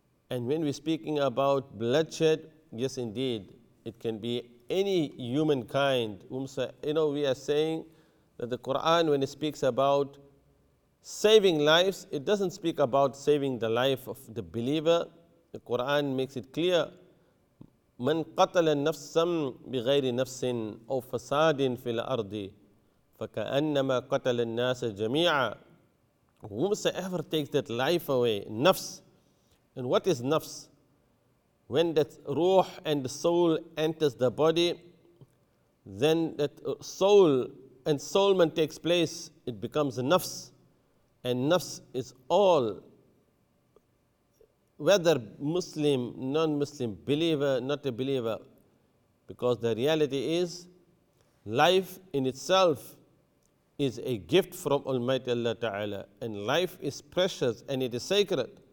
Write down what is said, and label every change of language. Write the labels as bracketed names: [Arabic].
[English] And when we're speaking about bloodshed, yes indeed, it can be any humankind. We are saying that the Quran, when it speaks about saving lives, it doesn't speak about saving the life of the believer. The Quran makes it clear, [Arabic] من قتل نفسا بغير نفس أو فساد في الأرض فكأنما قتل الناس جميعا. [English] Whomsoever takes that life away, nafs. And what is nafs? When that ruh and the soul enters the body, then that soul and soulment takes place, it becomes a nafs. And nafs is all, whether Muslim, non-Muslim, believer, not a believer, because the reality is, life in itself is a gift from Almighty Allah Ta'ala, and life is precious and it is sacred.